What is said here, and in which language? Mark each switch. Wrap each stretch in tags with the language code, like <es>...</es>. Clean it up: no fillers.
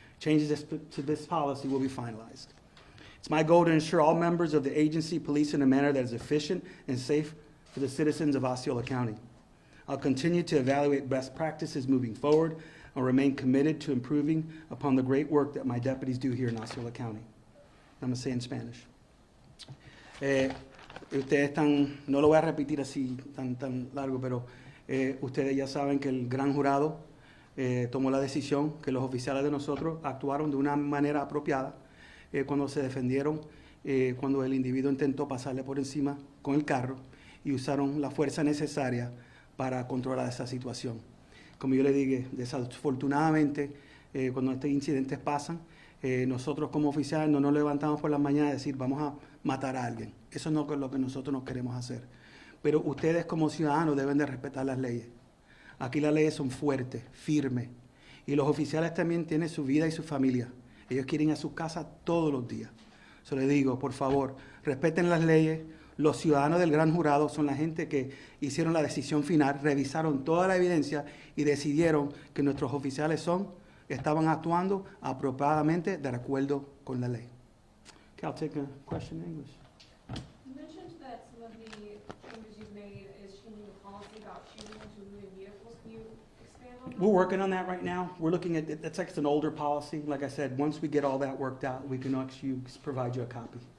<en>Changes to this policy will be finalized. It's my goal to ensure all members of the agency police in a manner that is efficient and safe for the citizens of Osceola County. I'll continue to evaluate best practices moving forward and remain committed to improving upon the great work that my deputies do here in Osceola County. I'm going to say in Spanish.</en> <es>Ustedes no lo voy a repetir así tan largo, pero ustedes ya saben que el gran jurado tomó la decisión que los oficiales de nosotros actuaron de una manera apropiada cuando se defendieron, cuando el individuo intentó pasarle por encima con el carro y usaron la fuerza necesaria para controlar esa situación. Como yo le dije, desafortunadamente, cuando estos incidentes pasan, nosotros como oficiales no nos levantamos por la mañana a decir vamos a matar a alguien. Eso no es lo que nosotros no queremos hacer. Pero ustedes como ciudadanos deben de respetar las leyes. Aquí las leyes son fuertes, firmes. Y los oficiales también tienen su vida y su familia. Ellos quieren ir a su casa todos los días. Se les digo, por favor, respeten las leyes. Los ciudadanos del gran jurado son la gente que hicieron la decisión final, revisaron toda la evidencia y decidieron que nuestros oficiales estaban actuando apropiadamente de acuerdo con la ley.</es> <en>Okay, I'll take a question in English. You mentioned that some of the changes you've made is changing the policy about shooting into moving vehicles. Can you expand on that? We're working on that right now. We're looking at it. That's like an older policy. Like I said, once we get all that worked out, we can actually provide you a copy.</en>